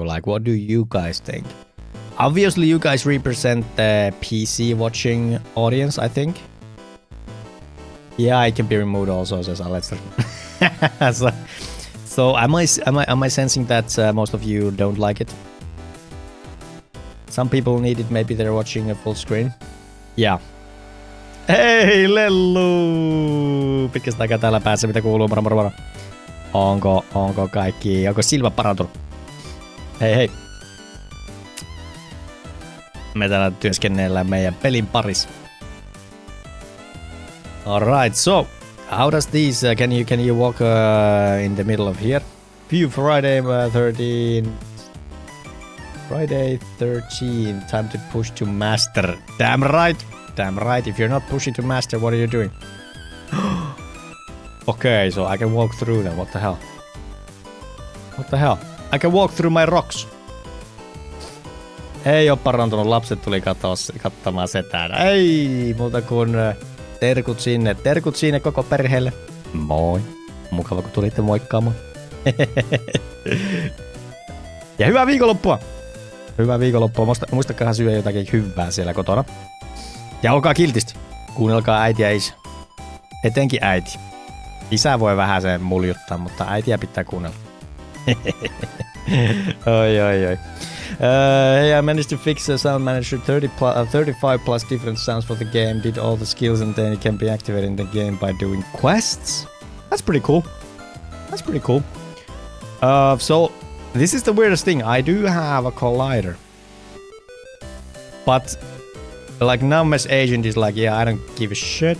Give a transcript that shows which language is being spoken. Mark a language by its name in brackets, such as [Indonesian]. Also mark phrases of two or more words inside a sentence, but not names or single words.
[English] Like, what do you guys think? Obviously, you guys represent the PC watching audience, I think. Yeah, I can be removed also, says Alex. so am I sensing that most of you don't like it? Some people need it, maybe they're watching a full screen. Yeah. [Finnish] Hei Lellu! Pitkästä aikaa täällä päässä, mitä kuuluu? Moro. Onko kaikki? Onko silmä parantunut? Hei. Me täällä työskennellään meidän pelin parissa. [English] Alright, so how does these can you walk in the middle of here? View Friday 13. Friday 13. Time to push to master. Damn right. If you're not pushing to master, what are you doing? Okay, so I can walk through them. What the hell? I can walk through my rocks. [Finnish] Ei oo parantunut. Lapset tuli katsomaan setään. Ei muuta kuin terkut sinne koko perheelle. Moi. Mukava kun tulitte moikkaamaan. Ja hyvää viikonloppua. Muistakaa syödä jotakin hyvää siellä kotona. Ja olkaa kiltisti. Kuunnelkaa äitiä ja isä. Etenkin äiti. Isä voi vähän sen muljuttaa, mutta äitiä pitää kuunnella. Oi. [English] Hey, I managed to fix the sound manager 35 plus different sounds for the game. Did all the skills and then it can be activated in the game by doing quests. That's pretty cool. So this is the weirdest thing. I do have a collider, but like Numbers agent is like, yeah, I don't give a shit.